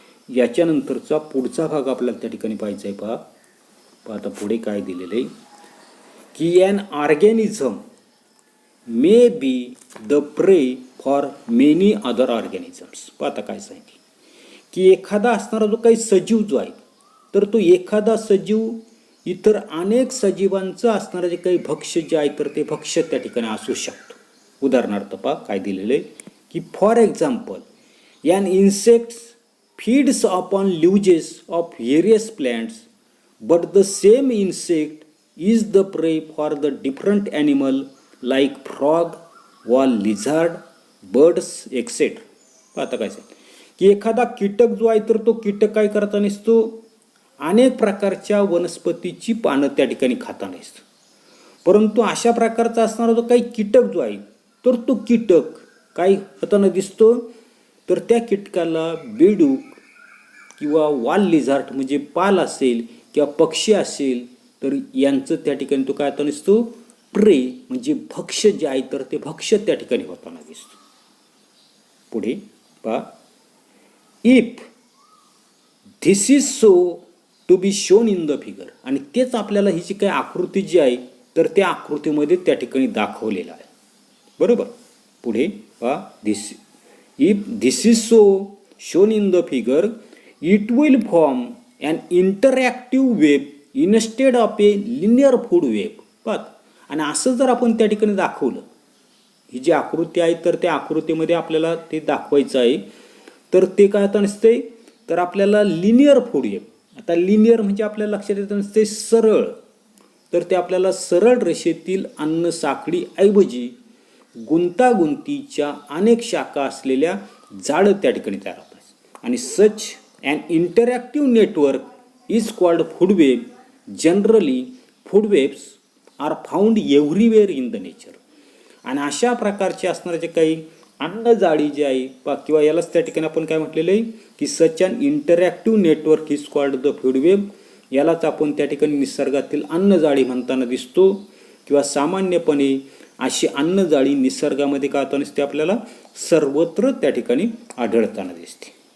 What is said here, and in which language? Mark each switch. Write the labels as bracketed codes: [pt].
[mr] याच्यानंतरचा पुढचा भाग आपल्याला त्या ठिकाणी पाहायचा आहे. पहा आता पुढे काय दिलेलं आहे की [en] An organism may be the prey for many other organisms. [mr] आता काय सांगितलं की एखादा असणारा जो काही सजीव जो आहे तर तो एखादा सजीव इतर अनेक सजीवांचं असणारं जे काही भक्ष्य जे आहे तर ते भक्ष्य त्या ठिकाणी असू शकतो. उदाहरणार्थ पहा काय दिलेलं आहे की [en] For example an insects feeds upon leaves of various plants, but the same insect is the prey for the different animal like frog, or lizard, birds, etc. [mr] आता काय सांग की एखादा कीटक जो आहे तर तो कीटक काय करताना असतो अनेक प्रकारच्या वनस्पतीची पानं त्या ठिकाणी खाताना असतो. परंतु अशा प्रकारचा असणारा जो काही कीटक जो आहे तर तो कीटक काय होताना दिसतो तर त्या कीटकाला बेडूक किंवा वाल लिझार्ट म्हणजे पाल असेल किंवा पक्षी असेल तर यांचं त्या ठिकाणी तो काय होताना दिसतो प्रे म्हणजे भक्ष्य जे आहे तर ते भक्ष्य त्या ठिकाणी होताना दिसतो. पुढे पहा [en] if this is so to be shown in the figure [mr] आणि तेच आपल्याला ही जी काही आकृती जी आहे तर त्या आकृतीमध्ये त्या ठिकाणी दाखवलेलं आहे. बरोबर. पुढे पहा [en] If this is so shown in the figure it will form an interactive web instead of a linear food web. [mr] आणि असं जर आपण त्या ठिकाणी दाखवलं ही जी आकृती आहे तर त्या आकृतीमध्ये आपल्याला ते दाखवायचं आहे तर ते काय आता नसते तर आपल्याला लिनियर फूड वेब. आता लिनियर म्हणजे आपल्याला लक्षात येतं नसते सरळ तर ते आपल्याला सरळ रेषेतील अन्न साखळी ऐवजी गुंतागुंतीच्या अनेक शाखा असलेल्या जाळं त्या ठिकाणी तयार होतात आणि [en] Such an interactive network is called food web. Generally food webs are found everywhere in the nature. [mr] आणि अशा प्रकारचे असणारे जे काही अन्न जाळी जी आहे किंवा यालाच त्या ठिकाणी आपण काय म्हटलेलं आहे की [en] Such an interactive network is called the food web. [mr] यालाच आपण त्या ठिकाणी निसर्गातील अन्न जाळी म्हणताना दिसतो किंवा सामान्यपणे अशी अन्न जाळी निसर्गामध्ये काय होताना दिसते आपल्याला सर्वत्र त्या ठिकाणी आढळताना दिसते.